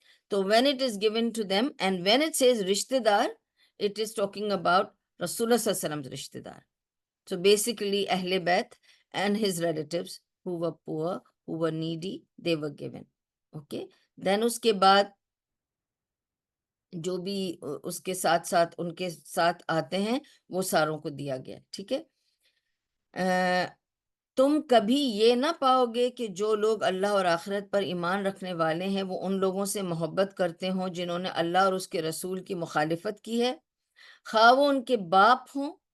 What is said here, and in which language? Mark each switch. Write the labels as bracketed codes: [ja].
[en] تو when it is given to them and when it says رشتہ دار it is talking about Rasulullah sallallahu alaihi wasallam's رشتہ دار. So basically Ahle Bayt and his relatives who were poor, who were needy, they were given. Okay, then [ur] اس کے بعد جو بھی اس کے ساتھ ساتھ ان کے ساتھ آتے ہیں وہ ساروں کو دیا گیا. ٹھیک ہے، تم کبھی یہ نہ پاؤ گے کہ جو لوگ اللہ اور آخرت پر ایمان رکھنے والے ہیں وہ ان لوگوں سے محبت کرتے ہوں جنہوں نے اللہ اور اس کے رسول کی مخالفت کی ہے، خواہ وہ ان کے باپ ہوں